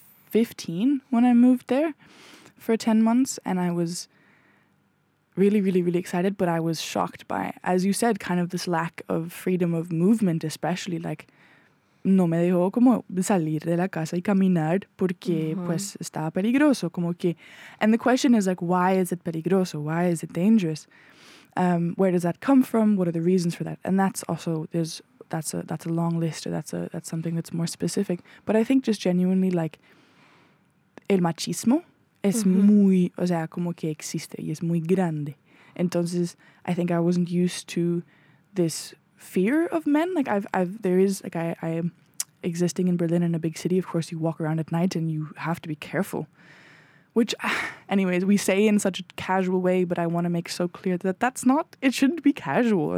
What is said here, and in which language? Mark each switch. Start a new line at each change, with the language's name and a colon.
English: 15 when I moved there for 10 months, and I was really, really, really excited, but I was shocked by, as you said, kind of this lack of freedom of movement, especially, like,
Spanish: no me dejó como salir de la casa y caminar porque pues está peligroso, como que,
English: and the question is, like, why is it peligroso? Why is it dangerous? Where does that come from? What are the reasons for that? And that's also, that's a long list, or that's something that's more specific. But I think just genuinely, like,
Spanish: el machismo es muy, o sea, como que existe y es muy grande. Entonces,
English: I think I wasn't used to this fear of men. Like, I am existing in Berlin in a big city. Of course, you walk around at night and you have to be careful. Which, anyways, we say in such a casual way, but I want to make so clear that that's not, it shouldn't be casual.